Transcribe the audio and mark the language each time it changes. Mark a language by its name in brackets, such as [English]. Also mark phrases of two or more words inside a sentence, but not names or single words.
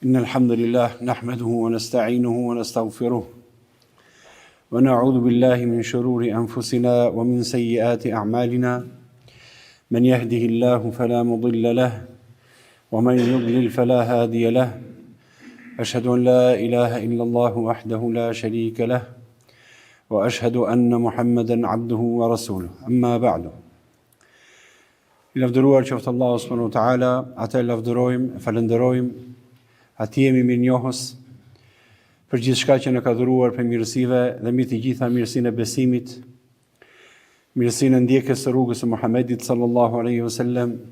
[Arabic] إن الحمد لله نحمده ونستعينه ونستغفره ونعوذ بالله من شرور أنفسنا ومن سيئات أعمالنا من يهده الله فلا مضل له ومن يضلل فلا هادي له أشهد أن لا إله إلا الله وحده لا شريك له وأشهد أن محمدا عبده ورسوله أما بعد [Albanian] I lavdëruar qoftë Allahu [Arabic] سبحانه وتعالى, [Albanian] atë lavdërojmë, falenderojmë, atij jemi mirënjohës për gjithçka që na ka dhuruar për mirësive dhe mbi të gjitha mirësinë e besimit, mirësinë e ndjekjes së rrugës së Muhamedit [Arabic] صلى الله عليه وسلم.